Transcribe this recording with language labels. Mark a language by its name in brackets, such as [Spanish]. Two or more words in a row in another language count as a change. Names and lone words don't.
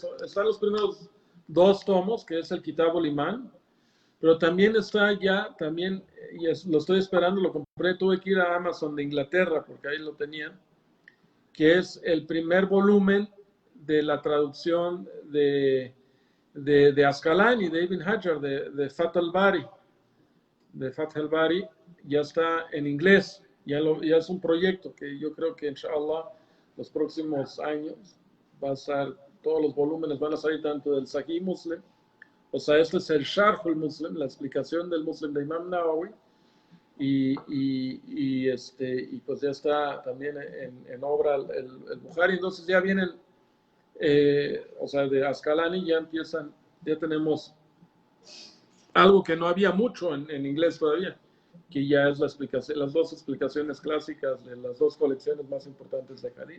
[Spanish] Están los primeros dos tomos, que es el Kitab al-Iman, pero también está ya, también, lo estoy esperando, lo compré, tuve que ir a Amazon de Inglaterra, porque ahí lo tenían, que es el primer volumen de la traducción de Ascalani, de Ibn Hajar, de Fath al-Bari, ya está en inglés, ya es un proyecto que yo creo que inshallah los próximos años va a estar, todos los volúmenes van a salir tanto del Sahih Muslim, o sea, este es el Sharh al-Muslim, la explicación del Muslim de Imam Nawawi, y pues ya está también en obra el Bukhari, entonces ya vienen, o sea, de Ascalani ya empiezan, ya tenemos algo que no había mucho en inglés todavía, que ya es la explicación, las dos explicaciones clásicas de las dos colecciones más importantes de Hadith.